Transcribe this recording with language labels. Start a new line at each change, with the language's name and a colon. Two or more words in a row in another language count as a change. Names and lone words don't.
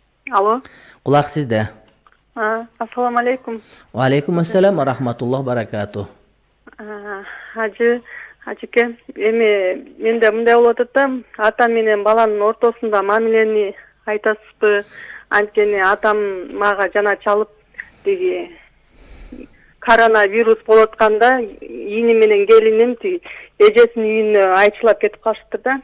Kyrgyz: Alo. Кулак сизде.
Arabic: السلام عليكم. عليكم السلام و رحمة الله بركاته.
Kyrgyz: Хажыке, мен де mындай болуп атат да, атам менен баланын ортосунда мамилени айтасызбы? Анткени атам мага жана чалып тиги коронавирус болуп атканда ийини менен келиним тиги эжесинин үйүнө айчылап кетип калышыптыр да.